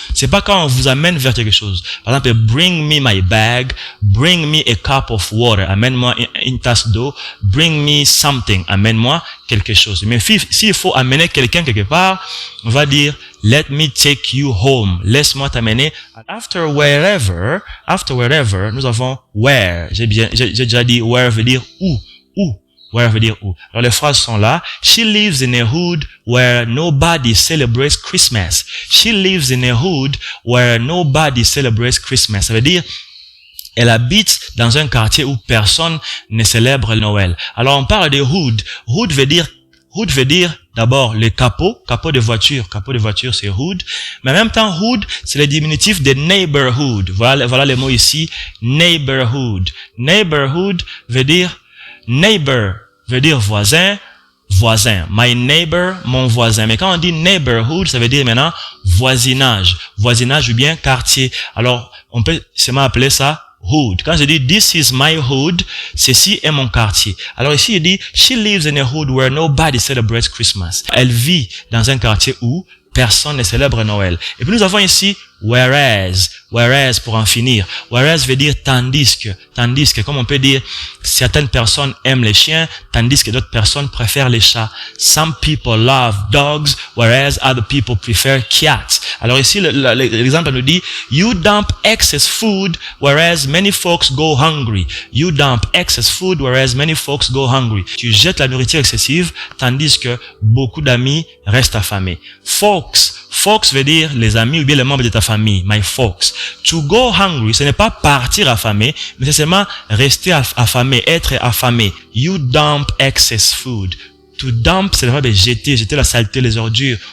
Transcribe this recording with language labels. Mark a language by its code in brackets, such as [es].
[fr] C'est pas quand on vous amène vers quelque chose. Par exemple, [en] bring me my bag, bring me a cup of water, [fr] amène-moi une tasse d'eau, [en] bring me something, [fr] amène-moi quelque chose. Mais s'il faut amener quelqu'un quelque part, on va dire, [en] let me take you home. [fr] Laisse-moi t'amener. [en] After wherever, [fr] nous avons [en] where. [fr] J'ai déjà dit where veut dire où. Where veut dire où. Alors les phrases sont là. [en] She lives in a hood where nobody celebrates Christmas. She lives in a hood where nobody celebrates Christmas. [fr] Ça veut dire, elle habite dans un quartier où personne ne célèbre Noël. Alors on parle de hood. Hood veut dire d'abord le capot de voiture. Capot de voiture, c'est hood. Mais en même temps, hood, c'est le diminutif de neighborhood. Voilà les mots ici. Neighborhood. Neighborhood veut dire neighbor veut dire voisin. [en] My neighbor, [fr] mon voisin. Mais quand on dit neighborhood, ça veut dire maintenant voisinage. Voisinage ou bien quartier. Alors, on peut seulement appeler ça hood. Quand je dis [en] this is my hood, [fr] ceci est mon quartier. Alors ici, il dit [en] she lives in a hood where nobody celebrates Christmas. [fr] Elle vit dans un quartier où personne ne célèbre Noël. Et puis nous avons ici whereas pour en finir. Whereas veut dire tandis que, comme on peut dire, certaines personnes aiment les chiens, tandis que d'autres personnes préfèrent les chats. [en] Some people love dogs, whereas other people prefer cats. [fr] Alors ici, l'exemple nous dit, [en] you dump excess food, whereas many folks go hungry. You dump excess food, whereas many folks go hungry. [fr] Tu jettes la nourriture excessive, tandis que beaucoup d'amis restent affamés. Folks veut dire les amis ou bien les membres de ta famille. [en] My folks. To go hungry, [fr] ce n'est pas partir affamé, mais c'est seulement rester affamé, être affamé. [en] You dump excess food. [fr] To dump, c'est le verbe jeter la saleté, les ordures.